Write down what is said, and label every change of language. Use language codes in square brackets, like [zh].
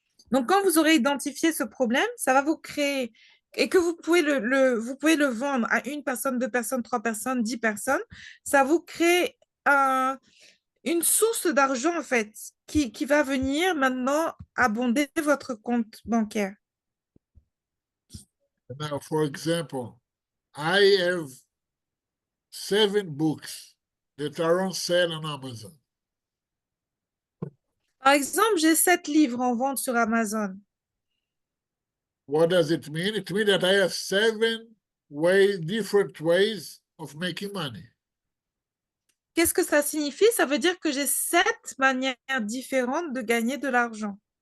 [fr] Donc, quand vous aurez identifié ce problème, ça va vous créer et que vous pouvez vous pouvez le vendre à une personne, deux personnes, trois personnes, 10 personnes, ça vous crée une source d'argent, en fait, qui va venir maintenant abonder votre compte bancaire. [en] Now, for example, I have 7 books that are on sale on Amazon. [fr] Par exemple, j'ai 7 livres en vente sur Amazon. [en] What does it mean? It means that I have 7 different ways of making money. [fr] Qu'est-ce que ça signifie? Ça veut dire que j'ai 7 manières différentes de gagner de l'argent.